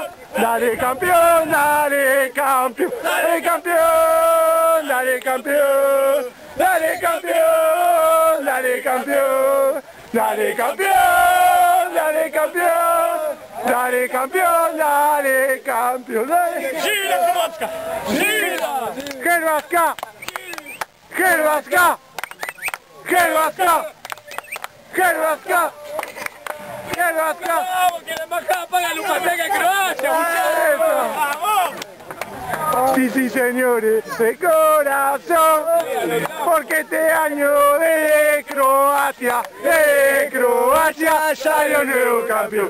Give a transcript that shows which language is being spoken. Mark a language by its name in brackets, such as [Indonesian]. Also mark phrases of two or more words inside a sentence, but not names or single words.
[Spanish] ¡Dale campeón! ¡Dale campeón! ¡Dale campeón! ¡Dale campeón! ¡Dale campeón! ¡Dale campeón! ¡Dale campeón! ¡Dale campeón! ¡Dale campeón! ¡Dale campeón! ¡Gira, Hrvatska! ¡Gira! ¡Hrvatska! ¡Hrvatska! ¡Hrvatska! ¡Hrvatska! ¡Hrvatska! ¡Vamos, que la embajada paga la Lupateca en Croacia, muchachos! ¡Vamos! Sí, señores, de corazón, porque este año de Croacia salió nuevo campeón.